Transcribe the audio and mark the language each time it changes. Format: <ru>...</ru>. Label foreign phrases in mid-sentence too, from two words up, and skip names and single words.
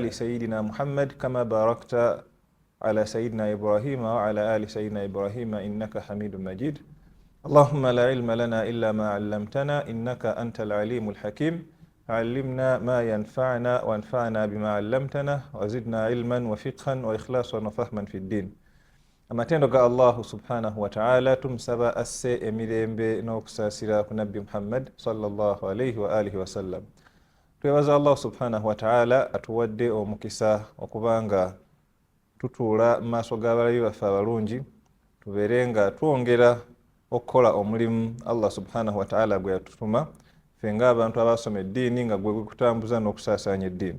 <ar>سيدنا محمد كما باركت على سيدنا إبراهيم وعلى آل سيدنا إبراهيم إنك حميد مجيد اللهم لا علم لنا إلا ما علمتنا إنك أنت العليم الحكيم علمنا ما ينفعنا وانفعنا بما علمتنا وزدنا علما وفقها وإخلاصا وفهما في الدين</ar> <lg>amatendo ga Allahu</lg> <ar>سبحانه وتعالى</ar> <lg>tumsaba asse emirembe n'okusasira ku nabbi Muhammad</lg> <ar>صلى الله عليه وعلى آله وسلم.</ar> <lg>Twebaza Allah</lg> <ar>سبحانه وتعالى</ar> <lg>atuwadde omukisa okubanga tutuula maaso g'abalabi baffe abalungi tubeerenga twongera okukola omulimu Allah</lg> <ar>سبحانه وتعالى</ar> <lg>gwe yatutuma ffe ng'abantu abasoma eddiini nga gwe kutambuza n'okusaasaanya eddiini.</lg>